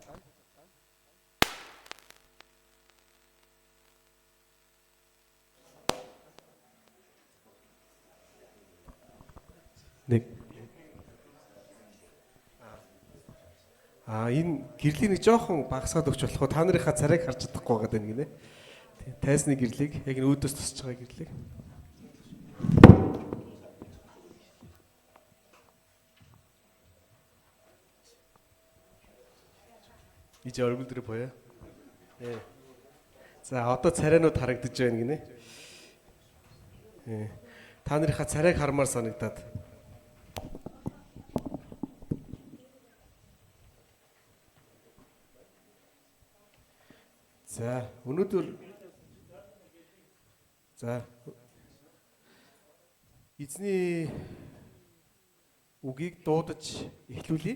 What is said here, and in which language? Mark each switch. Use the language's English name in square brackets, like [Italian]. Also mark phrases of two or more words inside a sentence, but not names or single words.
[Mongolian] Нэг энэ гэрлийг нэг жоохон багасгаад өгч болох уу? Та нарынхаа царайг харж чадахгүй байгаа даа гинэ. Тайсны гэрлийг яг энэ үүдөөс тусч байгаа гэрлийг. Иж 얼굴 дээр 보여? [Korean] 예. [Mongolian] За одоо царайнууд харагдаж байна гинэ. [Korean] 예. [Mongolian] Та нарынхаа царайг хармаар санагдаад. За өнөөдөр эзний үгийг дуудаж эхлүүлье.